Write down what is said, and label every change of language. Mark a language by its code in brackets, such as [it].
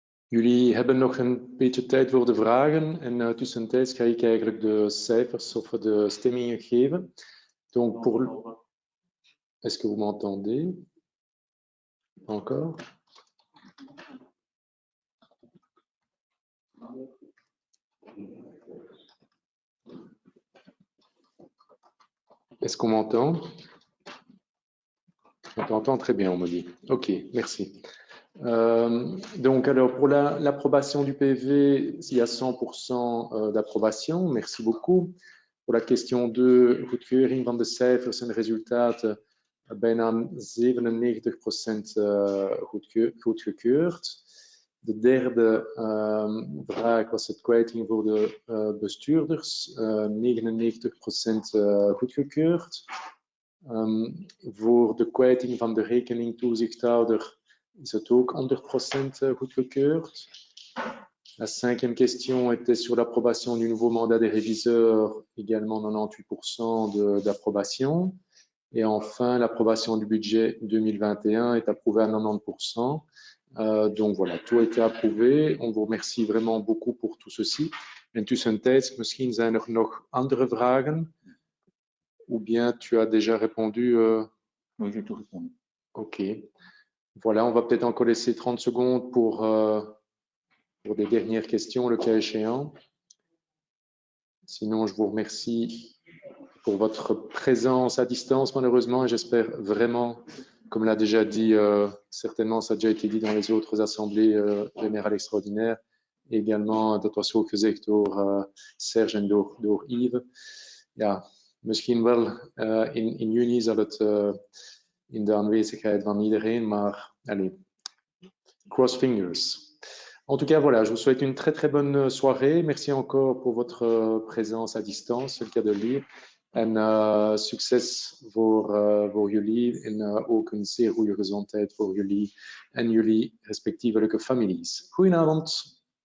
[nl] Jullie hebben nog een beetje tijd voor de vragen en tussentijds ga ik eigenlijk de cijfers of de stemmingen geven. [fr] Donc pour... Est-ce que vous m'entendez? Encore? Est-ce qu'on m'entend? On t'entend très bien, on me dit. Ok, merci. Donc, alors, pour l'approbation du PV, il y a 100% d'approbation. Merci beaucoup. Pour la question 2, [nl] goedkeuring van de cijfers en resultaten, bijna 97% goedgekeurd. De derde vraag was het kwijting voor de bestuurders, 99% goedgekeurd. Voor de kwijting van de rekeningtoezichthouder is het ook 100% goedgekeurd. [fr] La cinquième question était sur l'approbation du nouveau mandat des réviseurs, également 98% d'approbation. Et enfin, l'approbation du budget 2021 est approuvée à 90%. Donc voilà, tout a été approuvé. On vous remercie vraiment beaucoup pour tout ceci. [nl] En tussentijds, misschien zijn er nog andere vragen. [fr] Ou bien tu as déjà répondu Oui, j'ai tout répondu. Ok. Voilà, on va peut-être encore laisser 30 secondes pour des dernières questions, le cas échéant. Sinon, je vous remercie pour votre présence à distance, malheureusement, et j'espère vraiment, comme l'a déjà dit, certainement, ça a déjà été dit dans les autres assemblées générales extraordinaires, et également, [nl] dat was ook gezegd door Serge en door Yves. Ja, misschien wel in juni zal het in de aanwezigheid van iedereen, maar allez, [en] cross fingers. [fr] En tout cas, voilà, je vous souhaite une très très bonne soirée. Merci encore pour votre présence à distance, c'est le cas de le dire. [nl] En succes voor jullie en ook een zeer goede gezondheid voor jullie en jullie respectievelijke families. Goedenavond.